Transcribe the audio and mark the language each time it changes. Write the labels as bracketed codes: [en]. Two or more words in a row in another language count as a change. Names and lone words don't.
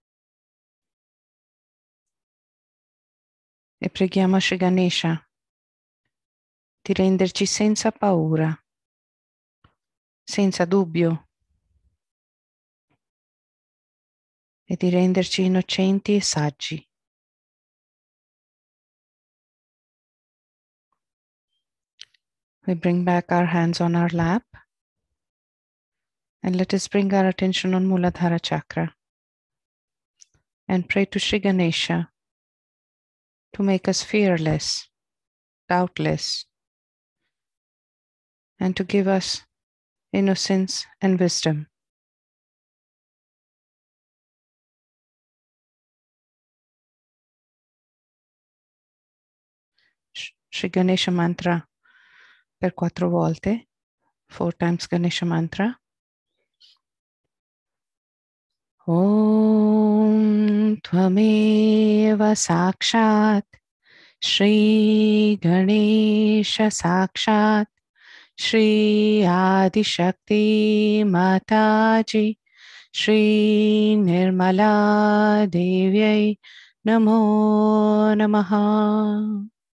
[it] E preghiamo a Shri Ganesha di renderci senza paura, senza dubbio e di renderci innocenti e saggi. [en] We bring back our hands on our lap and let us bring our attention on Muladhara Chakra and pray to Shri Ganesha to make us fearless, doubtless, and to give us innocence and wisdom. [it] Shri Ganesha Mantra per 4 volte, [en] 4 times Ganesha Mantra. [sa] Om Tvameva Sakshat Shri Ganesha Sakshat Shri Adi Shakti Mataji Shri Nirmala Devyai Namo Namaha.